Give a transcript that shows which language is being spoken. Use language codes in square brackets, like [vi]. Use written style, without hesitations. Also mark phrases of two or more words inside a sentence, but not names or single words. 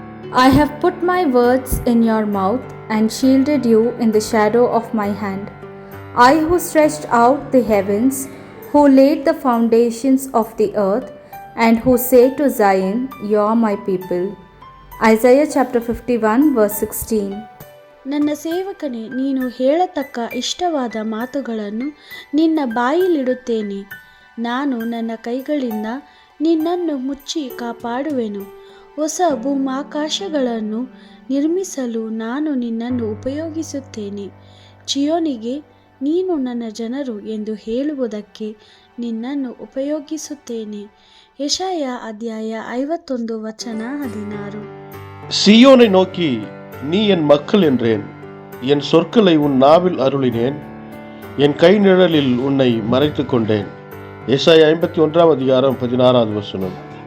[en] I have put my words in your mouth and shielded you in the shadow of my hand. I who stretched out the heavens, who laid the foundations of the earth, and who say to Zion, You are my people. Isaiah chapter 51 verse 16. [kn] ನನ್ನ ಸೇವಕನೇ, ನೀನು ಹೇಳತಕ್ಕ ಇಷ್ಟವಾದ ಮಾತುಗಳನ್ನು ನಿನ್ನ ಬಾಯಿಲಿಡುತ್ತೇನೆ. ನಾನು ನನ್ನ ಕೈಗಳಿಂದ ನಿನ್ನನ್ನು ಮುಚ್ಚಿ ಕಾಪಾಡುವೆನು. ಹೊಸ ಭೂಮಾಕಾಶಗಳನ್ನು ನಿರ್ಮಿಸಲು ನಾನು ನಿನ್ನನ್ನು ಉಪಯೋಗಿಸುತ್ತೇನೆ. ಚಿಯೋನಿಗೆ ನೀನು ನನ್ನ ಜನರು ಎಂದು ಹೇಳುವುದಕ್ಕೆ ನಿನ್ನನ್ನು ಉಪಯೋಗಿಸುತ್ತೇನೆ. ಯೆಶಾಯ ಅಧ್ಯಾಯ 51 ವಚನ 16. [ta] சீயோனை நோக்கி நீ என் மக்கள் என்றேன், என் சொற்களை உன் நாவில் அருளினேன், என் கை நிழலில் உன்னை மறைத்து கொண்டேன். ஏசாயா 51 அதிகாரம் 16 வசனம்.